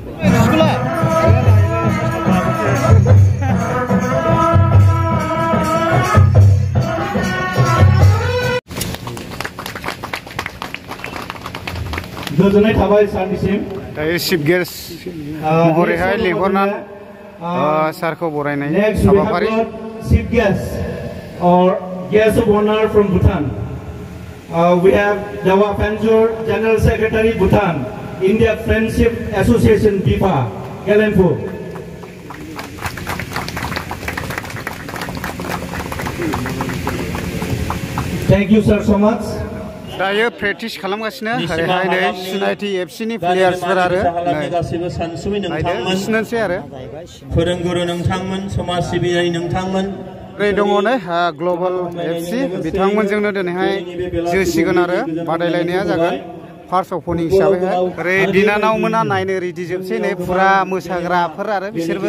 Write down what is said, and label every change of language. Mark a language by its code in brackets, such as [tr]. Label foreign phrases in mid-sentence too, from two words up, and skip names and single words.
[brx] गोजोननाय थाबाय सारनिसिम दायो [en] chief guest [brx] महरैहाय लिंहरनानै सारखौ बरायनाय हाबाफारि [en] चिफ गेस्ट or guest of honor from Bhutan. We have Jawa Panjur, General Secretary Bhutan, India Friendship Association BIFA, Galempo. Thank you sir so much. [brx] दायो प्रेक्टिस खालामगासिनो ओरैहाय नै सिनायथि एफसिनि प्लेयार्सफोर आरो गासिबो सानसुमै नोंथांमोन सिनायनोसै आरो फोरोंगुरु नोंथांमोन समाज सिबियारि नोंथांमोन ओरै दङ नै ग्लबेल एफसि बिथांमोनजोंनो दिनैहाय जोसिगोन आरो बादायलायनाया जागोन [en] first opening [brx] हिसाबैहाय ओरै बिनानावमोना नायनो रेडि जोबसै नै फुरा मोसाग्राफोर आरो बिसोरबो